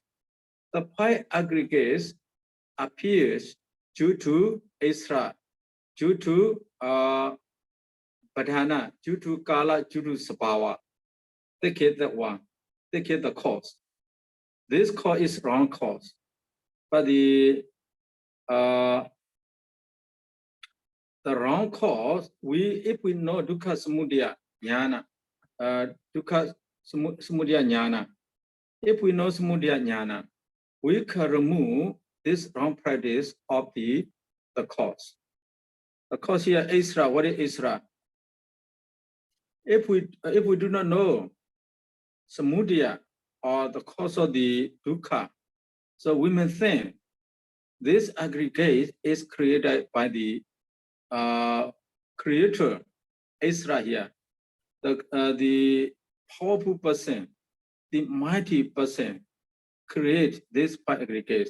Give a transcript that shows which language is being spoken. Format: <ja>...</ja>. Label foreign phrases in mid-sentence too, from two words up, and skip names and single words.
<en>The five aggregates appears due to Isra, due to Padhana, due to Kala, due to Sabhava. Take it that one. Take it the cause. This cause is wrong cause. But the wrong cause, if we know</en> <pi>dukkha samudaya jnana, dukkha samudaya jnana,</pi> <en>if we know</en> <pi>samudaya jnana,</pi> <en>we can remove this wrong practice of the cause. The cause here, Isra. What is Isra? If we do not know samudaya or the cause of the dukkha, so we may think this aggregate is created by the creator, Isra here, the powerful person, the mighty person, create this five aggregates.</en>